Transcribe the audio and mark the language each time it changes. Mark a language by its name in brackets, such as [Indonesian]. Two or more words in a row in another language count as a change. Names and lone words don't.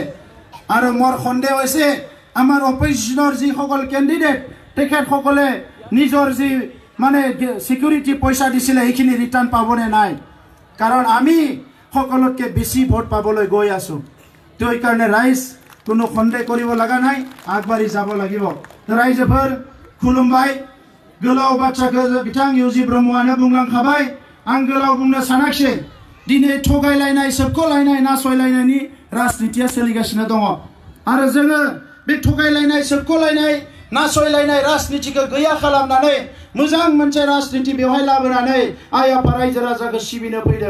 [Assamese] আৰু মোৰ সন্দেহ হৈছে আমাৰ অপজিশ্যনৰ যিসকল কেণ্ডিডেট তেখেতসকলে নিজৰ যি মানে সিকিউৰিটি পইচা দিছিলে সেইখিনি ৰিটাৰ্ণ পাবনে নাই, কাৰণ আমি সকলোতকৈ বেছি ভোট পাবলৈ গৈ আছোঁ। তো এইকাৰণে ৰাইজ কোনো সন্দেহ কৰিব লগা নাই, আগবাঢ়ি যাব লাগিব। [Bodo] ৰাইজফोर खुलुमबाय। गोलाव बाथ्राखौ बिथां इउजि ब्रह्मआनो बुंलांखाबाय, आं गोलाव बुंनो सानाखिसै। दिनै थगायलायनाय, सोबख'लायनाय, नासयलायनायनि राजनितिया सोलिगासिनो दङ। आरो जोङो बे थगायलायनाय, सोबख'लायनाय, नासयलायनाय राजनितिखौ गैया खालामनानै मोजां मोनसे राजनिति बेवहाय लाबोनानै आइ आफा रायजो राजाखौ सिबिनो फैदों।